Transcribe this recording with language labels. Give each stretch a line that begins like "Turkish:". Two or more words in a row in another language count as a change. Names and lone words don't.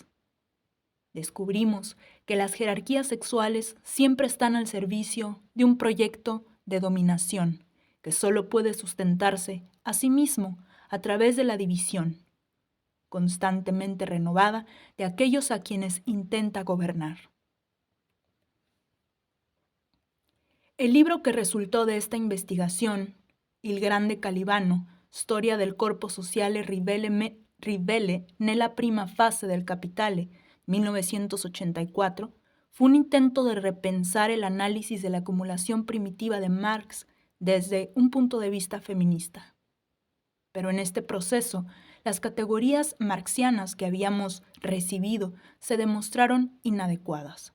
Spanish: Descubrimos que las jerarquías sexuales siempre están al servicio de un proyecto de dominación que solo puede sustentarse a sí mismo a través de la división, constantemente renovada, de aquellos a quienes intenta gobernar. El libro que resultó de esta investigación, Il Grande Calibano, Storia del corpo sociale ribelle nella prima fase del capitale, 1984, fue un intento de repensar el análisis de la acumulación primitiva de Marx desde un punto de vista feminista. Pero en este proceso, las categorías marxianas que habíamos recibido se demostraron inadecuadas.